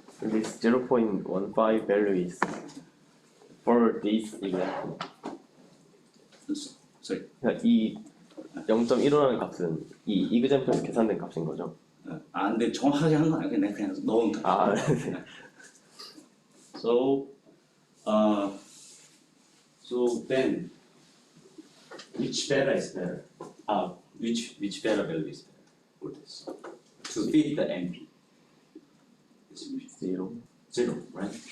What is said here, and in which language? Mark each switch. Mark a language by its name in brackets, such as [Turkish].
[English] This 0.15 value is for this example. Sorry. [Korean] 그러니까 이 0.15라는 값은 이 이그젠플에서 계산된 값인 거죠. 근데 정확하게 한 거 아니야. 그냥 넣은 값. 네. [English] So then which beta is better? Which beta value is better for this? To fit the NP distribution. 0, right?